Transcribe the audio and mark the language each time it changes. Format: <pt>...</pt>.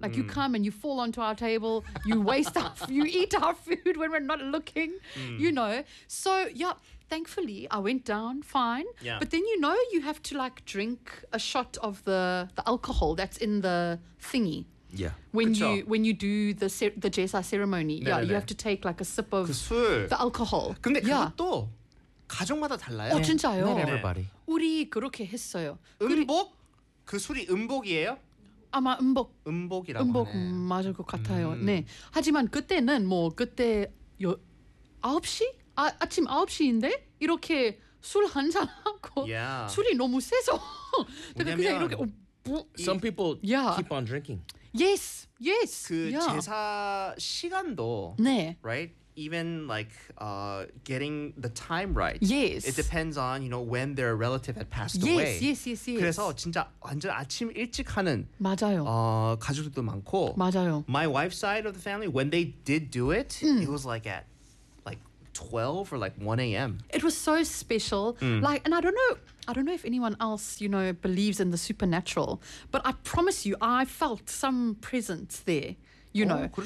<en>Like you come and you fall onto our table, you waste our, you eat our food when we're not looking, you know. So yeah, thankfully I went down fine. Yeah. But then you know you have to like drink a shot of the alcohol that's in the thingy. Yeah. When you do the jesa ceremony, you have to take like a sip of the alcohol.</en> <ko>근데 그것도 가족마다 달라요. 어 진짜요?</ko> <en>Not everybody.</en> <ko>우리 그렇게 했어요. 음복? 그 술이 음복이에요? 아마 음복. 음복이라고 음복 하네. 음복 맞을 것 같아요. 네. 하지만 그때는 뭐 그때 9시? 아침 9시인데 이렇게 술 한 잔 하고 술이 너무 세서 내가 그냥 이렇게</ko> <en>Some people keep on drinking. Yes, yes.</en> <ko>그 제사 시간도 right?</ko> <en>Even like getting the time right. Yes. It depends on, you know, when their relative had passed away.</en> <ko>그래서 진짜 완전 아침 일찍 하는 맞아요. 가족들도 많고. 맞아요.</ko> <en>My wife's side of the family, when they did do it, it was like at like 12 or like 1 a.m. It was so special. Mm. Like, and I don't know if anyone else, you know, believes in the supernatural, but I promise you, I felt some presence there, you know.</en>